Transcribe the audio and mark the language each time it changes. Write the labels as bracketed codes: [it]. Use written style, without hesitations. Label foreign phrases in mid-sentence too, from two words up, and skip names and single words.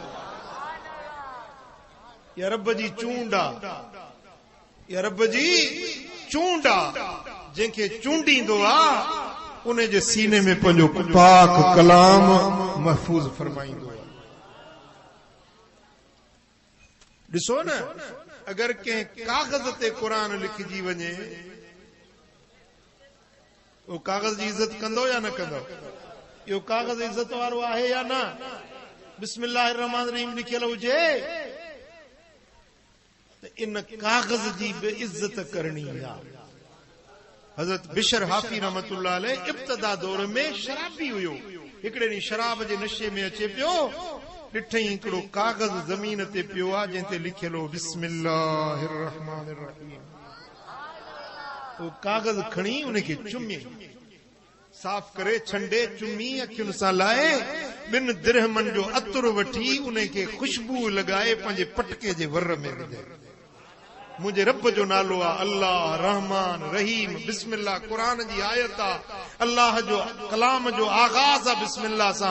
[sd] या रब जी चूंड आहे या रब जी चूंड आहे जंहिंखे चूंडींदो आहे उन्हें जे सीने में पंजो पाक कलाम महफूज फरमाइंदो। ॾिसो न, अगर कंहिं कागज़ ते क़ुरान लिखजी वञे, वो कागज़ जी इज्जत कंदो या न कंदो? यो कागज़ इज्जत वारो आहे या न? [ar] بسم الله الرحمن الرحيم [sd] लिखियल हुजे त इन कागज़ जी बि इज्जत करणी आहे। हज़रत बिशर हाफी [ar] رحمة الله عليه [sd] इब्तिदा दौर में शराबी हुयो। हिकिड़े ॾींहुं शराब जे नशे में अचे पियो, ॾिठई हिकिड़ो कागज़ ज़मीन ते पियो आहे जंहिं ते लिखियल हो [ar] بسم الله الرحمن الرحيم. [sd] वो कागज़ खणी उनखे चुमी, साफ़ करे छंडे चुमी, अखियुनि सां लाए, 2 दिरहमनि जो अतुर वठी उनखे खुशबू लॻाए पंहिंजे पटके जे वर में विझे। मुंहिंजे रब जो नालो आहे अल्लाह रहमान रहीम, बिस्मिल्लाह क़ुरान जी आयत आहे, अल्लाह जो कलाम जो आगाज़ आहे बिस्मिल्लाह सां।